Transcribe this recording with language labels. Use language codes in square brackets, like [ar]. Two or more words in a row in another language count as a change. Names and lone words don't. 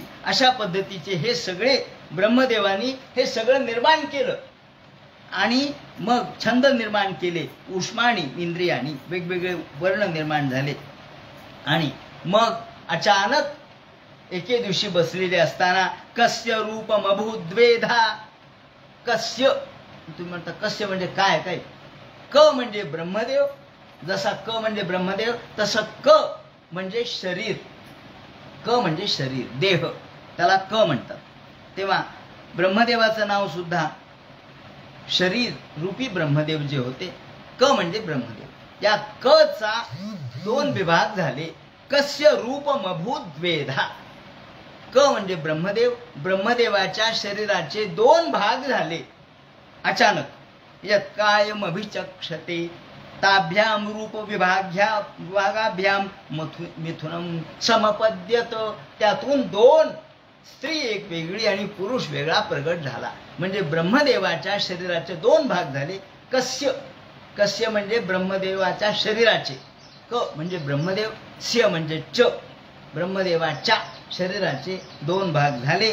[mr] अशा पद्धतीचे हे सगळे ब्रह्मदेवानी हे सगळं निर्माण केलं. आणि मग छंद निर्माण केले, उष्माणी इंद्रियानी वेगवेगळे वर्ण निर्माण झाले. आणि मग अचानक एके दिवशी बसलेले असताना [sa] कस्य रूपमभूद्वेधा. कस्य, [mr] तुम्ही म्हणता कस्य म्हणजे काय? काय? क म्हणजे ब्रह्मदेव. जसा क म्हणजे ब्रह्मदेव, तसं क म्हणजे शरीर. क म्हणजे शरीर, देह, त्याला क म्हणतात. तेव्हा ब्रह्मदेवाचं नाव सुद्धा शरीर रूपी ब्रह्मदेव जे होते, क म्हणजे ब्रह्मदेव. या क चा 2 विभाग झाले. [sa] कस्य रूपमभूद्वेधा. [mr] क म्हणजे ब्रह्मदेव, ब्रह्मदेवाच्या शरीराचे 2 भाग झाले अचानक. [sa] यत् कायमभिचक्षते ताभ्याम रूप विभागाभ्याम मिथुनम समपद्यत. [mr] त्यातून 2 स्त्री एक वेगळी आणि पुरुष वेगळा प्रगट झाला. म्हणजे ब्रह्मदेवाच्या शरीराचे 2 भाग झाले. कस्य, कस्य म्हणजे ब्रह्मदेवाच्या शरीराचे, क म्हणजे ब्रह्मदेव, स्य म्हणजे च, ब्रह्मदेवाच्या शरीराचे 2 भाग झाले.